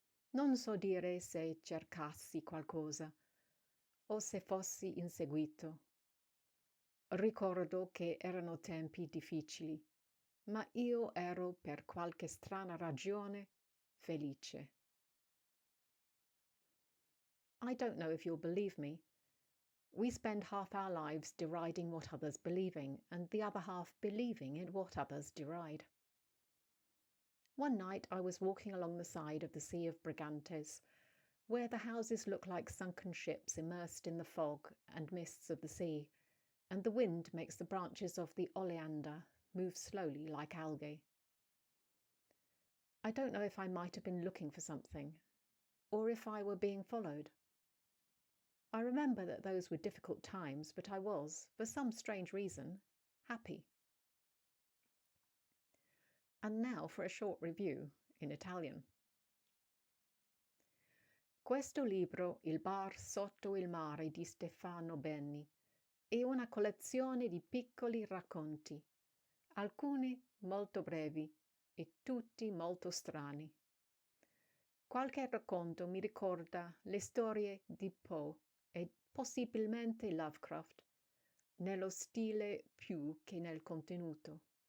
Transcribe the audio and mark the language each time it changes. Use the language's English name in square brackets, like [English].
[Italian] Non so dire se cercassi qualcosa o se fossi inseguito. Ricordo che erano tempi difficili, ma io ero per qualche strana ragione felice. [English] I don't know if you'll believe me. We spend half our lives deriding what others believe in, and the other half believing in what others deride. One night I was walking along the side of the Sea of Brigantes, where the houses look like sunken ships immersed in the fog and mists of the sea, and the wind makes the branches of the oleander move slowly like algae. I don't know if I might have been looking for something, or if I were being followed. I remember that those were difficult times, but I was, for some strange reason, happy. And now for a short review in Italian. [Italian] Questo libro, Il bar sotto il mare di Stefano Benni, è una collezione di piccoli racconti, alcuni molto brevi e tutti molto strani. Qualche racconto mi ricorda le storie di Poe e possibilmente Lovecraft, nello stile più che nel contenuto.